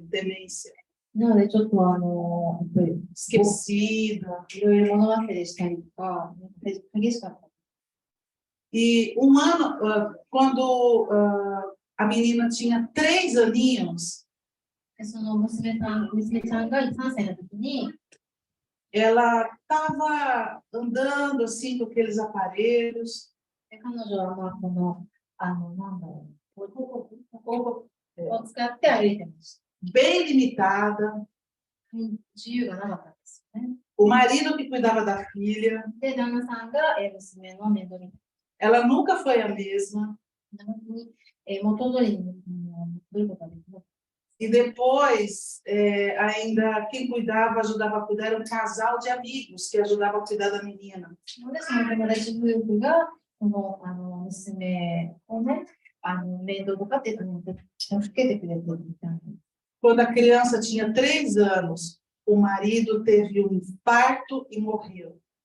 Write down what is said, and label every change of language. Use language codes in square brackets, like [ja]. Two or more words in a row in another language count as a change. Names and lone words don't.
[pt] Demência. [ja] なので、ちょっとやっぱり [pt] Esquecida. [ja] いろいろ物忘れしたりとか、激しかった。 [pt] E um ano, quando a menina tinha 3 aninhos, [ja] その娘ちゃんが3歳の時に、 [pt] ela estava andando assim com aqueles aparelhos. [ja] 彼女はまあこの、なんだろう、を使って歩いてました。 [pt] Bem limitada. [ja] 自由がなかったんですよね。 [pt] O marido que cuidava da filha. [ja] で、旦那さんが娘の面倒見。 [pt] Ela nunca foi a mesma. [ja] 元通りに戻ることができなかった。 [pt] E depois, ainda quem cuidava, ajudava a cuidar, era um casal de amigos que ajudava a cuidar da menina. Quando a criança tinha 3 anos, o marido teve um infarto e morreu.